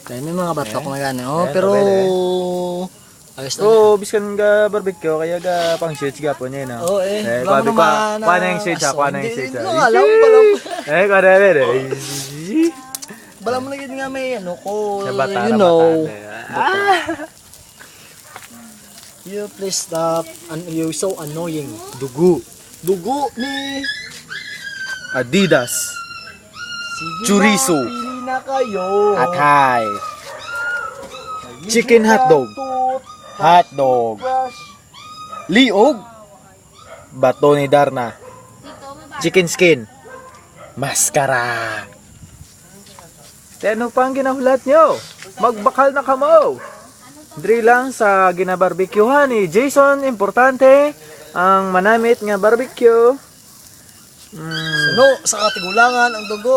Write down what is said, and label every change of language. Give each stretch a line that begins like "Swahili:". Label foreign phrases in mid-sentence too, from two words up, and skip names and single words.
Hiligaynon: Kaya may mga batok na gani.
Filipino: Oh, Ayan, pero... pwede. Ayos na.
Hiligaynon: So, biskan ga barbecue, kaya ga pang shades ga po niya, no?
Filipino: Oo eh. Kuha na yung shades, ha? Kuha na yung shades, ha? Alam. Kuha na yung
Hiligaynon: Bala mo na gid nga may ano ko. Sa bata,
English: You know.
Hiligaynon: bata.
English: You please stop. You're so annoying.
Hiligaynon: Dugo. Dugo ni. Adidas. Sige Chorizo.
Filipino: na, pili na kayo.
Hiligaynon: Atay.
English: Chicken hotdog.
Hiligaynon: Hotdog. Toothbrush. Liog. Bato ni Darna.
English: Chicken skin.
Hiligaynon: Maskara. Ano pa ang ginahulat nyo? Magbakal na kamo. Diri lang sa ginabarbecuehan ni Jason. Importante ang manamit nga barbecue. No, sa katigulangan ang dugo.